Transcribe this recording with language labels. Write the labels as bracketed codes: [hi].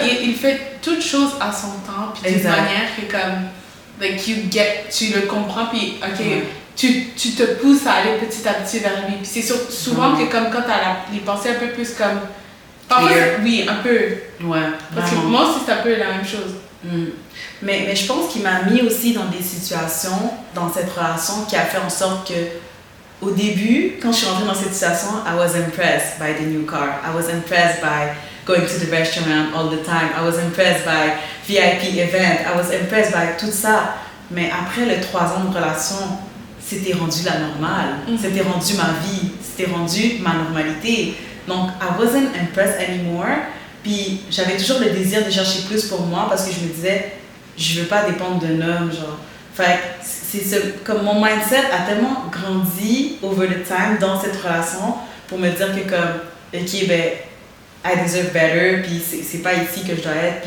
[fr] comme il fait toute chose à son temps puis d'une manière qui est comme like tu le comprends puis ok tu te pousses à aller petit à petit vers lui, puis c'est souvent que comme quand t'as les pensées un peu plus comme parfois, oui, un peu. Ouais. Parce que moi aussi, c'est un peu la même chose. Mais je pense qu'il m'a mis aussi dans des situations, dans cette relation, qui a fait en sorte que, au début, quand je suis rentrée dans cette situation, [en] I was impressed by the new car. I was impressed by going to the restaurant all the time. I was impressed by VIP event. I was impressed by [fr] tout ça. Mais après les 3 ans de relation, c'était rendu la normale. C'était rendu ma vie. C'était rendu ma normalité. Donc, [en] I wasn't impressed anymore. [fr] Puis, j'avais toujours le désir de chercher plus pour moi parce que je me disais, je veux pas dépendre d'un homme, genre. Fait que, comme mon mindset a tellement grandi [en] over the time [fr] dans cette relation pour me dire que, comme, ok, ben, [en] I deserve better, [fr] puis c'est pas ici que je dois être.